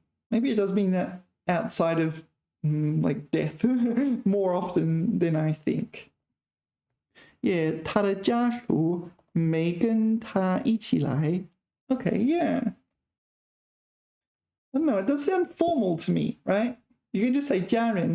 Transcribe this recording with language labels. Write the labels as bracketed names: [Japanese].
[English] Maybe it does mean that outside of like death more often than I think. [Chinese] Yeah, 他的家属没跟他一起来. [English] Okay, yeah. I don't know, it does sound formal to me, right? You can just say 家人.